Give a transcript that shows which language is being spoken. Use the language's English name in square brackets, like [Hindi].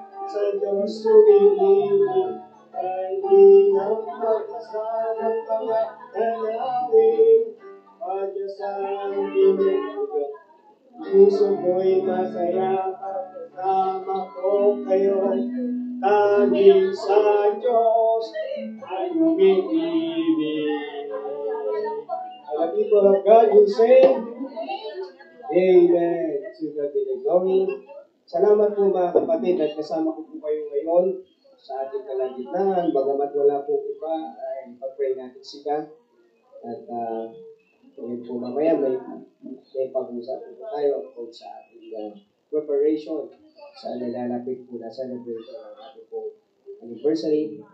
[Filipino] Sa Diyos umiibig. Hindi na pagkasama mga tanawin. Pagkasama tinutuloy. Puso ko'y masaya pagkasama ko kayo. Dahil sa Diyos ay umiibig. [English] And the people of God will say, Amen. To God be the glory. [Filipino] Salamat po mga kapatid at kasama ko po kayo ngayon sa ating kalagitnaan. Bagamat wala po iba, ay pag-pray natin sila. At ngayon po mamaya may pag-usap po tayo o sa ating preparation sa nalalapit po na celebration ng ating po anniversary.